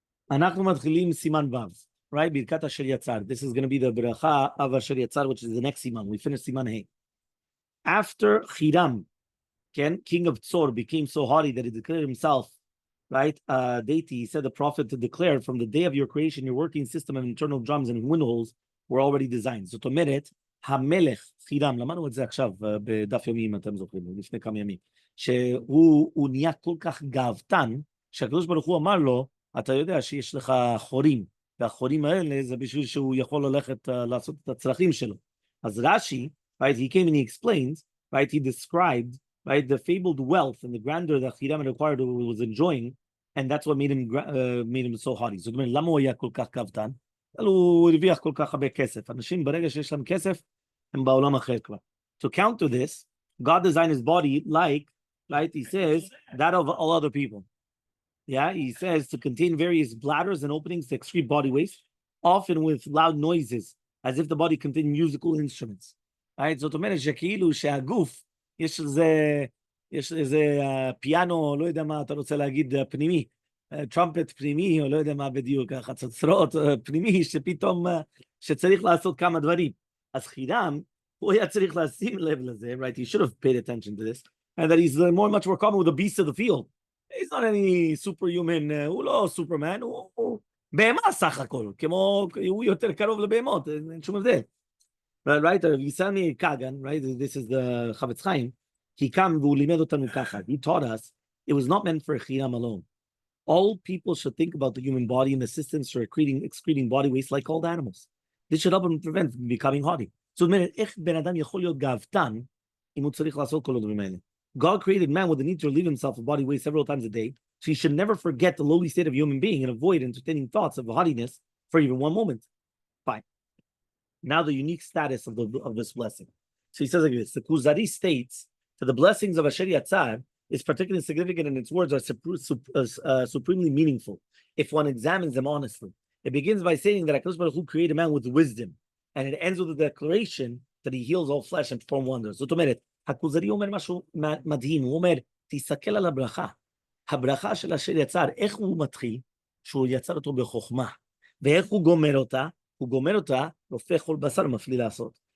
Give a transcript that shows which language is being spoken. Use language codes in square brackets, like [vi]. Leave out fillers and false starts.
[he] אנחנו מתחילים סימן ו', right? ברכת אשר יצר. [en] This is going to be the ברכה of אשר יצר, which is the next siman. We finished siman Hey. After Hiram, king of Tzor, became so haughty that he declared himself, right, deity, he said the prophet declared, from the day of your creation, your working system of internal drums and windholes were already designed. [he] זאת אומרת, המלך, חירם, למדנו את זה עכשיו בדף יומי, אם אתם זוכרים, לפני כמה ימים, שהוא נהיה כל כך גאוותן, שהקדוש ברוך הוא אמר לו, אתה יודע שיש לך חורים, והחורים האלה זה בשביל שהוא יכול ללכת לעשות את הצרכים שלו. [en] אז רש"י, right, he came and he explained, right, he described, right, the fabled wealth and the grandeur that Hiram had acquired was enjoying, and that's what made him so haughty. [he] זאת אומרת, למה הוא היה כל כך גאוותן? הוא הרוויח כל כך הרבה כסף. אנשים ברגע שיש להם כסף, הם בעולם אחר כבר. [en] To counter this, God designed his body like, right, he says, that of all other people. Yeah, he says to contain various bladders and openings to excrete body waste, often with loud noises, as if the body contained musical instruments. Right? [he] זאת אומרת שכאילו שהגוף, יש איזה פיאנו, לא יודע מה אתה רוצה להגיד, פנימי, טרמפט פנימי, או לא יודע מה בדיוק, חצוצרות פנימי, שפתאום, שצריך לעשות כמה דברים. אז חירם, הוא היה צריך לשים לב לזה, right? [en] He should have paid attention to this, and that he's much more common with the beasts of the field. He's not any superhuman, [he] הוא לא סופרמן, הוא בהמה סך הכל, כמו, הוא יותר קרוב לבהמות, אין שום הבדל. [en] Right, Yisani Kagan, right, this is the Chavetz Chaim, he came [he] והוא לימד אותנו ככה, [en] he taught us, it was not meant for Hiram alone. All people should think about the human body and the systems for excreting body waste like all the animals. This should help him prevent becoming haughty. [he] So, איך בן אדם יכול להיות גאוותן, אם הוא צריך לעשות כל הדברים האלה? [en] God created man with the need to relieve himself of body waste several times a day, so he should never forget the lowly state of a human being and avoid entertaining thoughts of haughtiness for even one moment. Fine. Now the unique status of this blessing. So he says like this, the Kuzari states that the blessings of Asher Yatzar is particularly significant and its words are supremely meaningful if one examines them honestly. It begins by saying that HaKadosh Baruch Hu created man with wisdom, and it ends with the declaration that he heals all flesh and performs wonders. [he] זאת אומרת, הכוזרי אומר משהו מדהים, הוא אומר, תסתכל על הברכה. הברכה של אשר יצר, איך הוא מתחיל? שהוא יצר אותו בחוכמה. ואיך הוא גומר אותה? הוא גומר אותה, הופך כל בשר מפליא לעשות.